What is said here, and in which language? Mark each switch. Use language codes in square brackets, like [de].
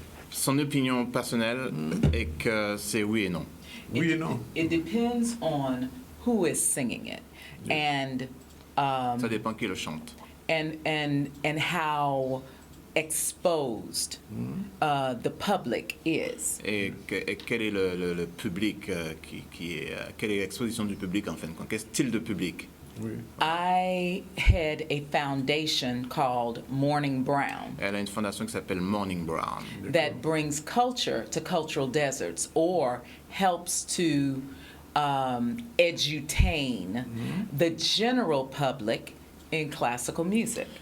[fr] Son opinion personnelle est que c'est oui et non. Oui et non. [en] It depends on who is singing it, and [fr] Ça dépend qui le chante. [en] and how exposed the public is. [fr] Et quel est le public quelle est l'exposition du public en fin de compte? Quel style de public? Oui. [en] I had a foundation called Morning Brown [fr] Elle a une fondation qui s'appelle Morning Brown. [en] that brings culture to cultural deserts or helps to edutain the general public in classical music.